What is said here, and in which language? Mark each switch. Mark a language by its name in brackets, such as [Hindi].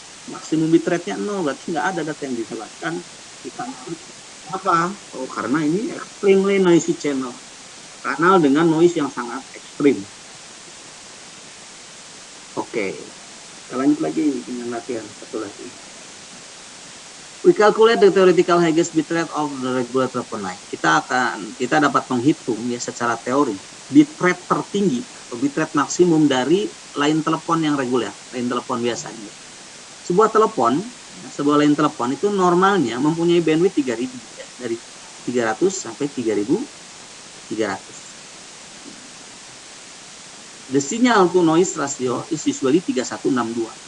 [Indonesian] Maksimum bitrate-nya 0, berarti nggak ada data yang dilewatkan di kanal. Apa? Oh, karena ini [English] extremely noisy channel. [Indonesian] Kanal dengan noise yang sangat ekstrim. Oke, kita lanjut lagi dengan latihan satu lagi. [English] We calculate the theoretical highest bitrate of the regular telephone line. [Indonesian] Kita dapat menghitung ya secara teori bitrate tertinggi atau bitrate maksimum dari line telepon yang reguler, line telepon biasanya. Sebuah line telepon itu normalnya mempunyai bandwidth 3000 ya, dari 300 sampai 3300. [English] The signal to noise ratio is usually 3162.